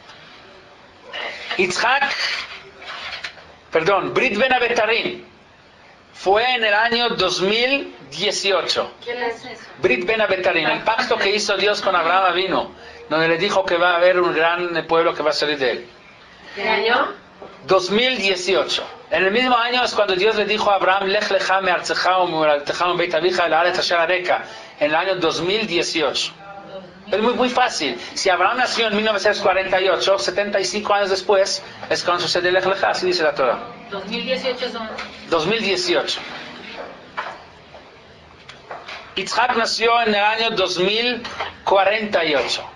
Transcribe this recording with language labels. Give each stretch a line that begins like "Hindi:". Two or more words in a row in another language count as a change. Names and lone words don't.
Spanish: Brit Ben Abetarim fue en el año 2018. ¿Quién es eso? Brit Ben Abetarim, el pacto que hizo Dios con Abraham Avinu, donde le dijo que va a haber un gran pueblo que va a salir de él. ¿Qué año? 2018. En el mismo año es cuando Dios le dijo a Abraham,
Hebrew: לך לך מארצך וממולדתך ומבית אביך אל הארץ אשר אראך,
Spanish: en el año 2018. Es muy fácil. Si Abraham nació en 1948, 75 años después, es cuando sucede Lech lecha, así dice la Torah. 2018 son... 2018. Yitzhak nació en el año 2048.